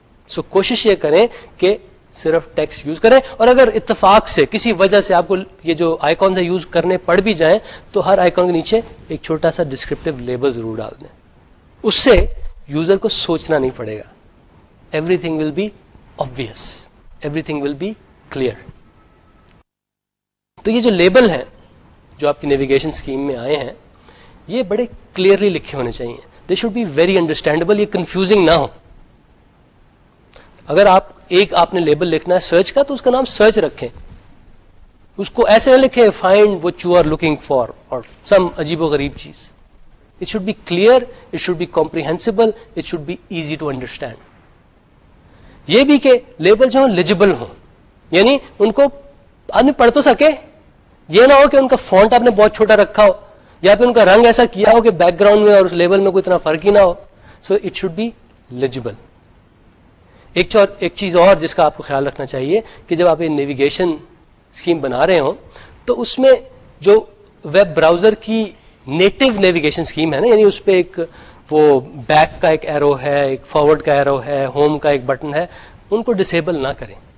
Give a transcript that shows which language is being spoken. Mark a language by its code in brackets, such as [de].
[ur] سو کوشش یہ کریں کہ صرف ٹیکسٹ یوز کریں, اور اگر اتفاق سے کسی وجہ سے آپ کو یہ جو آئیکن سے یوز کرنے پڑ بھی جائیں تو ہر آئیکن کے نیچے ایک چھوٹا سا ڈسکرپٹیو لیبل ضرور ڈال دیں. اس سے یوزر کو سوچنا نہیں پڑے گا. [en] Everything will be obvious, everything will be clear. [ur] تو یہ جو لیبل ہیں جو آپ کی نیویگیشن اسکیم میں آئے ہیں یہ بڑے کلیئرلی لکھے ہونے چاہیے. [en] they should be very understandable, [ur] یہ کنفیوزنگ نہ ہو. اگر آپ نے لیبل لکھنا ہے سرچ کا تو اس کا نام سرچ رکھیں, اس کو ایسے نہ لکھیں find [en] what you are looking for [ur] اور سم عجیب و غریب چیز. [en] It should be clear, it should be comprehensible, it should be easy to understand. [ur] یہ بھی کہ لیبل جو لیجیبل ہوں, یعنی ان کو آدمی پڑھ تو سکے. یہ نہ ہو کہ ان کا فونٹ آپ نے بہت چھوٹا رکھا ہو یا پھر ان کا رنگ ایسا کیا ہو کہ بیک گراؤنڈ میں اور اس لیبل میں کوئی اتنا فرق ہی نہ ہو. [en] So it should be legible. [ur] ایک چیز اور جس کا آپ کو خیال رکھنا چاہیے کہ جب آپ یہ نیویگیشن اسکیم بنا رہے ہوں تو اس میں جو ویب براؤزر کی نیٹو نیویگیشن اسکیم ہے نا, یعنی اس پہ ایک وہ بیک کا ایک ایرو ہے, ایک فارورڈ کا ایرو ہے, ہوم کا ایک بٹن ہے, ان کو ڈسیبل نہ کریں.